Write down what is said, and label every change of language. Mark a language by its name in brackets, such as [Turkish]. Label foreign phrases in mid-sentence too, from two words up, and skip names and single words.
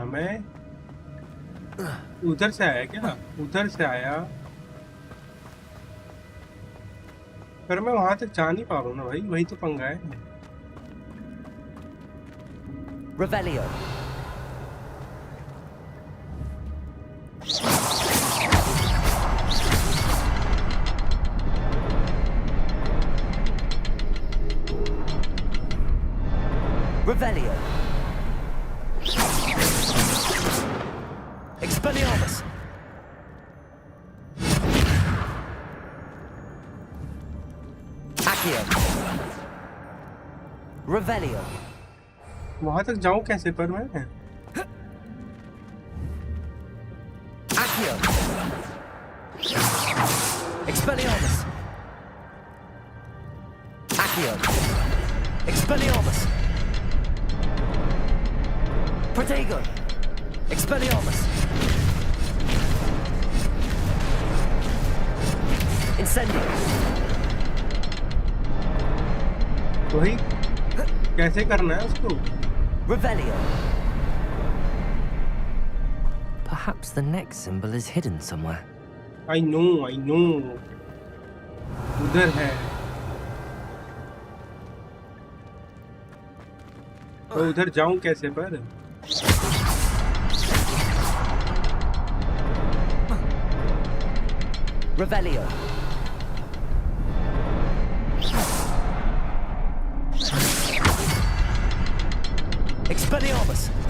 [Hindi] मैं उधर से आया क्या? उधर से आया, पर मैं वहां तक जा नहीं पा रहा हूँ ना भाई, वही तो पंगा है। Revelio. Revelio. Expelliarmus. Accio. Revelio. वहां तक जाऊं कैसे पर मैं? Accio. Expelliarmus. Accio. Expelliarmus. Protego. Expelliarmus. Incendio. वही कैसे करना है उसको? Revelio. [English] Perhaps the next symbol is hidden somewhere. I know, [Hindi] उधर है। तो उधर जाऊं कैसे पर? Revelio. Expelliarmus.